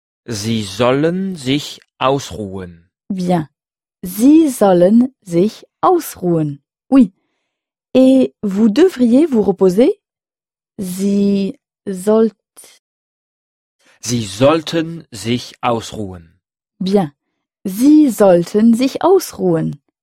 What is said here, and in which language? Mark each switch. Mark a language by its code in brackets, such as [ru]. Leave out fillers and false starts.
[de] Sie sollen sich ausruhen. [fr] Bien. [de] Sie sollen sich ausruhen. [fr] Oui. Et vous devriez vous reposer? [de] Sie sollten sich ausruhen. [fr] Bien. [de] Sie sollten sich ausruhen.